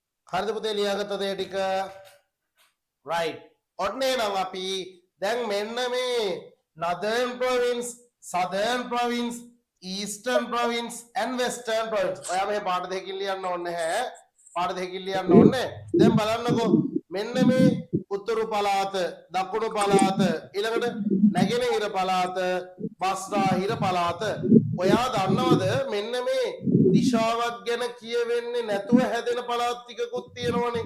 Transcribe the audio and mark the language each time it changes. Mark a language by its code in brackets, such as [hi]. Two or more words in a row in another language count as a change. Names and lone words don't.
[si] හරිද පුතේ ලියාගත්තද ඒ ටික? right. ඔන්න එනවා අපි දැන් මෙන්න මේ [en] northern province, southern province, eastern province and western province. [si] ඔයා මේ පාඩ දෙකකින් ලියන්න ඕනේ නැහැ. පාඩ දෙකකින් ලියන්න ඕනේ. දැන් බලන්නකෝ මෙන්න මේ උතුරු පළාත, දකුණු පළාත, ඊළඟට නැගෙනහිර පළාත, බස්නාහිර පළාත. ඔයා දන්නවද මෙන්න මේ දිශාවක් ගැන කියවෙන්නේ නැතුව හැදෙන පළාත් ටිකකුත් තියෙනවනේ.